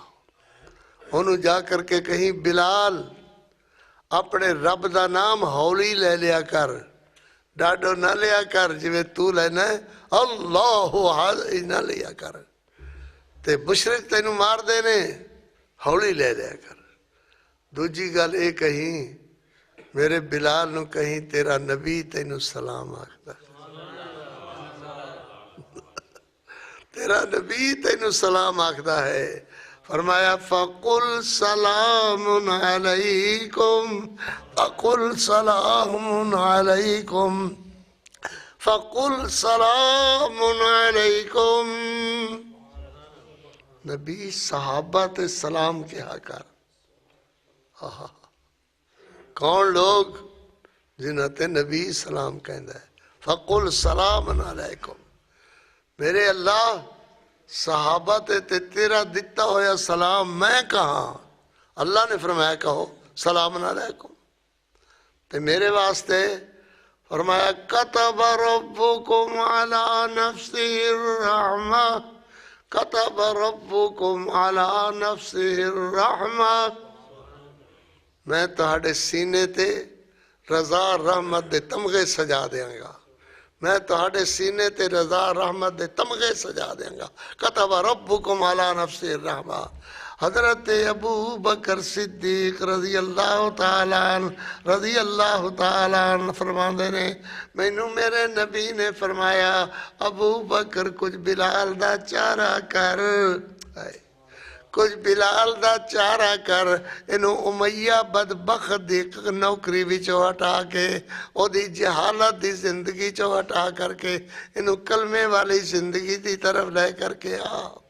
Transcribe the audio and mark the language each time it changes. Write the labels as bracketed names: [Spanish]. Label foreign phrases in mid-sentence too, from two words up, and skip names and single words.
[Punjabi] انہوں جا کر کے کہیں بلال اپنے رب دا نام ہولی لے لیا کر، ڈاڈو نہ لیا کر. جویں تو لینا ہے اللہ احد نہ لیا کر. تے مشرک تینوں مار دینے، ہولی لے لیا کر. دوجی گل اے کہیں میرے بلال نو کہیں تیرا نبی تینوں سلام آکھدا، تیرا نبی تینوں سلام آکھدا ہے. [Arabic] فرمایا فَقُلْ سَلَامٌ عَلَيْكُمْ فَقُلْ سَلَامٌ عَلَيْكُمْ فَقُلْ سَلَامٌ عَلَيْكُمْ. [Punjabi] نبی صحابہ تے سلام کیا کر. کون لوگ جنہاں تے نبی سلام کہندا ہے. [Arabic] فَقُلْ سَلَامٌ عَلَيْكُمْ. [Punjabi] میرے اللہ صحابہ تے تیرا دیتا ہویا سلام میں کہاں؟ [Urdu] اللہ نے فرمایا کہو سلام علیکم. [Punjabi] تے میرے واسطے فرمایا [Arabic] کتب ربکم علی نفسہ الرحمہ كتب ربكم على نفسه الرحمة, [Punjabi] میں تہاڈے سینے تے رضا رحمت دے تمغے سجا دیانگا، میں تہاڈے سینے تے رضا رحمت دے تمغے سجا دیانگا. [Arabic] كتب ربكم على نفسه الرحمة. [Punjabi] حضرت ابو بکر صدیق [Arabic] رضي الله تعالى [Punjabi] فرماتے نے، مینوں میرے نبی نے فرمایا، ابو بکر کجھ بلال دا چارہ کر، کجھ بلال دا چارہ کر، اینوں امیہ بدبخت دی نوکری وچوں ہٹا کے، اودی جہالت دی زندگی چوں ہٹا کر کے اینوں کلمے والی زندگی دی طرف لے کر کے آ.